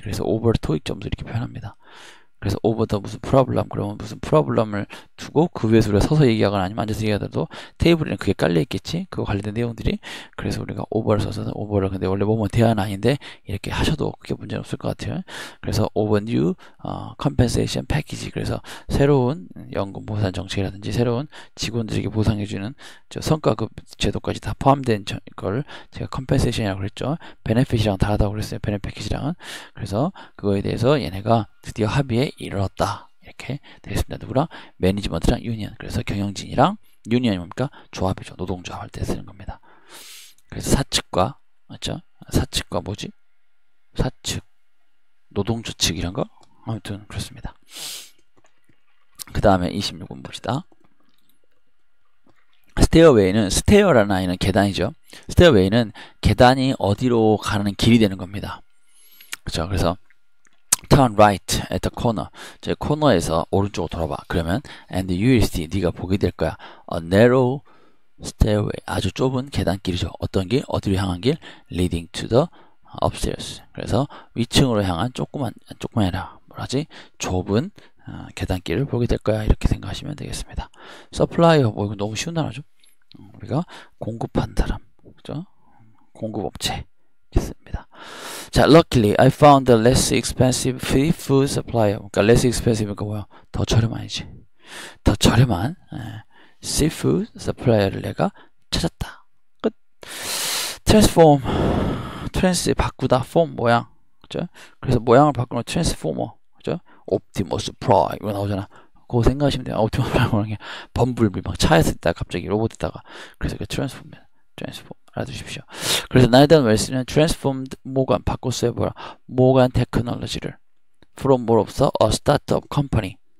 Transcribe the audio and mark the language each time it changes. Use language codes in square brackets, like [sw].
[ko] 그래서 over 토익 점수 이렇게 표현합니다. 그래서 over the 무슨 프로블럼, 그러면 무슨 프로블럼을 두고 그 위에서 우리가 서서 얘기하거나 아니면 앉아서 얘기하더라도 테이블에는 그게 깔려 있겠지. 그거 관련된 내용들이. 그래서 우리가 over를 써서 over를, 근데 원래 뭐뭐 대안 아닌데 이렇게 하셔도 그게 문제는 없을 것 같아요. [en] 그래서 over new compensation package. [ko] 그래서 새로운 연금 보상 정책이라든지 새로운 직원들에게 보상해주는 저 성과급 제도까지 다 포함된 걸 제가 compensation이라고 그랬죠. benefit이랑 다르다고 그랬어요. benefit package랑은. 그래서 그거에 대해서 얘네가 드디어 합의에 이르렀다. 이렇게 되겠습니다. 누구랑? 매니지먼트랑 유니언. 그래서 경영진이랑 유니언이 뭡니까? 조합이죠. 노동조합 할 때 쓰는 겁니다. 그래서 사측과, 맞죠? 사측과 뭐지? 사측, 노동조 측 이런 거? 아무튼 그렇습니다. 그 다음에 26번 봅시다. 스테어웨이는, 스테어라는 아이는 계단이죠. 스테어웨이는 계단이 어디로 가는 길이 되는 겁니다. 그렇죠? [en] 그래서 turn right at the corner. [ko] 저 코너에서 오른쪽으로 돌아봐. 그러면 and you will see, 네가 보게 될 거야. a narrow stairway. 아주 좁은 계단길이죠. 어떤 길? 어디로 향한 길? [en] leading to the upstairs. [ko] 그래서 위층으로 향한 조그만해라. 뭐라지? 좁은 계단길을 보게 될 거야. 이렇게 생각하시면 되겠습니다. supplier, 뭐 이거 너무 쉬운 단어죠. 우리가 공급한 사람, 그죠? 공급업체. 있습니다. [en] 자, luckily I found a less expensive food supplier. [ko] 그러니까 less expensive가 뭐야? 더 저렴한이지. 더 저렴한 seafood supplier를 내가 찾았다. 끝. transform, trans 바꾸다, form 모양, 그죠? 그래서 모양을 바꾸는 transformer, 그죠? optimus prime 이거 나오잖아. 그거 생각하시면 돼요. optimus prime은 범블비 막 차에서 있다가 갑자기 로봇에다가, 그래서 그 transform. 알아두십시오. 그래서 나이던 웰스는 transformed 모간 바꿨어요. 뭐야? 모간 테크놀로지를 from 뭐로서 a startup company.